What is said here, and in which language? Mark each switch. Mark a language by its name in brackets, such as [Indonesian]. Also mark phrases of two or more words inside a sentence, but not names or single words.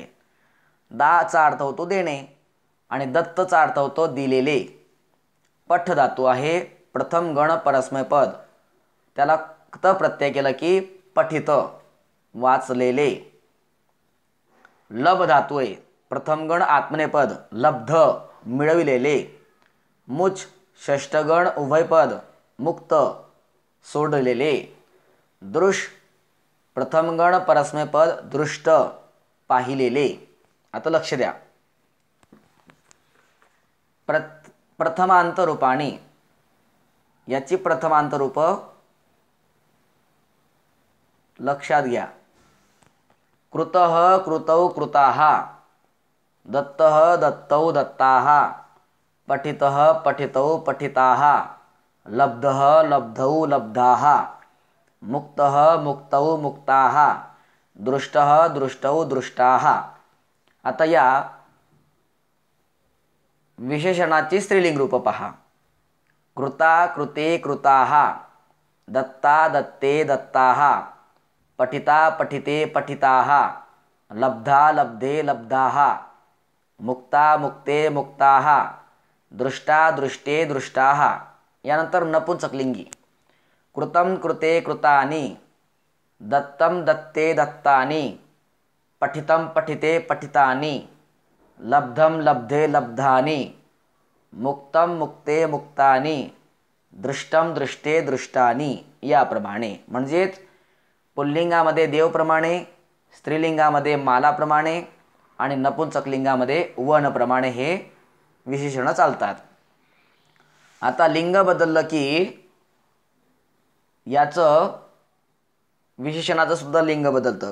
[Marathi] दा चा अर्थ होतो देणे आणि दत्त चा अर्थ होतो दिलेले। पठ धातू आहे, प्रथम गण परस्मै पद, त्याला त प्रत्यय केला की पठित वाचलेले। लभ धातू आहे, प्रथम गण आत्मनेपद, लब्ध मिळविलेले। मुच षष्ठगण उभयपद, मुक्त सोडलेले। दृश प्रथम गण परस्मै पद, दृष्ट पाहिलेले। आता लक्ष द्या, प्रथमांत रूपाने याची प्रथमांत रूप लक्षात घ्या। [Sanskrit] कृतः कृतौ कृताः, दत्तः दत्तौ दत्ताः, पठितः पठितौ पठिताः, लब्धः लब्धौ लब्धाः, मुक्तः मुक्तौ मुक्ताः, दृष्टः दृष्टौ दृष्टाः। [Marathi] आता या विशेषणाची स्त्रीलिंग रूप पहा। [Sanskrit] कृता कृते कृताः, दत्ता दत्ते दत्ताः, पठिता पठिते पठिताः, लब्धा लब्धे लब्धाः, मुक्ता मुक्ते मुक्ताः, दृष्टा दृष्टे दृष्टाः। [Marathi] यानंतर नपुंसकलिंगी, [Sanskrit] कृतं कृते कृतानि, दत्तं दत्ते दत्तानि, पठितं पठिते पठितानि, लब्धं लब्धे लब्धानि, मुक्तं मुक्ते मुक्तानि, दृष्टं दृष्टे दृष्टानि। [Marathi] याप्रमाणे म्हणजेच पुल्लिंगामध्ये देवप्रमाणे, स्त्रीलिंगामध्ये मालाप्रमाणे आणि नपुंसकलिंगामध्ये वनप्रमाणे हे विशेषण चालतात। आता लिंग बदललं की याचं विशेषणाचं सुद्धा लिंग बदलतं।